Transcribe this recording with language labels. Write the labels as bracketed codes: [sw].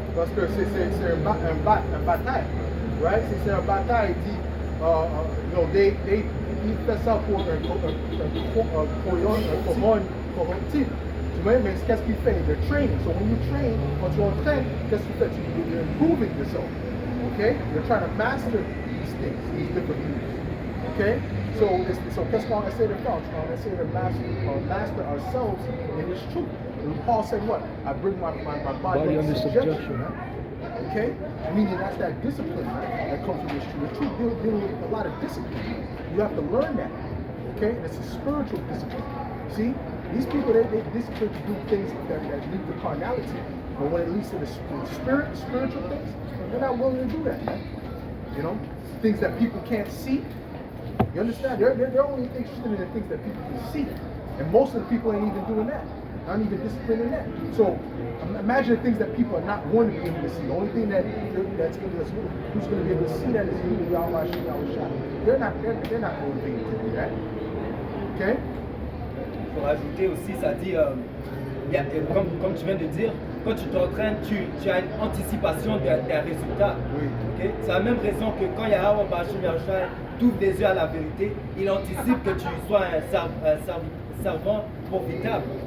[fr] Parce que c'est un bataille, right? C'est un bataille, il dit, il fait ça pour un couronne corruptible. Tu vois, mais qu'est-ce qu'il fait? [en] They're training. So when you train, [fr] quand tu entraînes, qu'est-ce que tu fais? [en] You're improving yourself. Okay? You're trying to master these things, these different moves. Okay? [fr] So qu'est-ce qu'on essaie de faire? On essaie de [en] master ourselves in this truth. And Paul said what? I bring my body under subjection. Right? Okay? Meaning that's that discipline, right? That comes from this truth. The truth deals with a lot of discipline. You have to learn that. Okay? And it's a spiritual discipline. See? These people, they discipline to do things that lead to carnality. But when it leads to the spiritual things, they're not willing to do that, man. You know? Things that people can't see. You understand? They're only interested in the things that people can see. And most of the people ain't even doing that. Aren't even disciplined in that. So imagine the things that people are not going to be able to see. The only thing who's going to be able to see that is you, Yahweh Shai. They're not going to be able to do that. Okay? [fr] Pour ajouter aussi, ça dit, comme tu viens de dire, quand tu t'entraînes, tu as une anticipation des résultats. Oui. [en] Okay? [fr] C'est la même raison que quand Yahweh Bashim Yahushua t'ouvre les yeux à la vérité, il anticipe que tu sois un servant profitable.